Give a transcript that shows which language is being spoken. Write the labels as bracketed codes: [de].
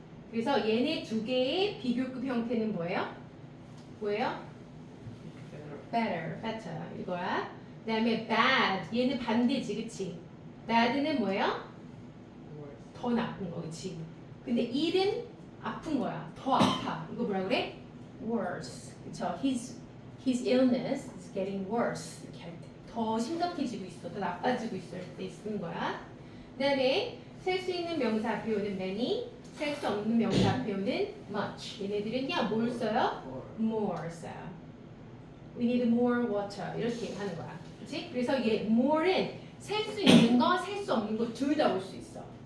[ko] 그래서 얘네 두 개의 비교급 형태는 뭐예요? 뭐예요? better 이거야. 그다음에 bad 얘는 반대지, 그치? bad는 뭐예요? 더 나쁜 거, 그치? 근데 ill은 아픈 거야. 더 아파. 이거 뭐라 그래? worse. 그쵸? [en] His illness is getting worse. [ko] 이렇게 할 때. 더 심각해지고 있어. 더 나빠지고 있어. 할 때 쓰는 거야. 그 다음에 셀 수 있는 명사 앞에오는 many, 셀 수 없는 명사 앞에오는 much. 얘네들은요, 뭘 써요? more 써요. [en] We need more water. [ko] 이렇게 하는 거야. 그치? 그래서 얘 more는 셀 수 있는 거, 셀 수 없는 거 둘 다 올 수 있어.